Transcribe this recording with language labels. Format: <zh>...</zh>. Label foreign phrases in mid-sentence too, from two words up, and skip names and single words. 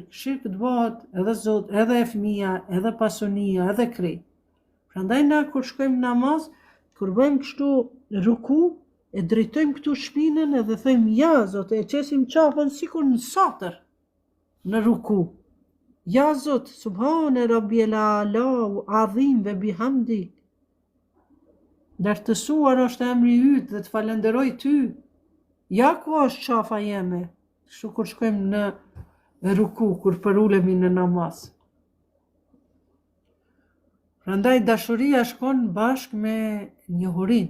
<sq>Shirk të bëhet edhe Zot, edhe fëmia, edhe pasunia, edhe krejt. Prandaj na kur shkojmë namaz, kur bëjmë kështu ruku, e drejtojmë këtu shpinën edhe thëjmë ja Zot, e qesim qafën sikur në satër në ruku. Ja Zot,</sq> <ar>سُبْحَانَ رَبِّيَ الْأَعْلَى، عَظِيم وَبِحَمْدِهِ.</ar> <sq>Lartësuar është emri yt dhe të falenderoj ty. Ja ku është qafa jeme. Kështu kur shkojmë në ruku, kur përulemi në namaz. Prandaj dashuria shkon bashkë me njohurin.</sq>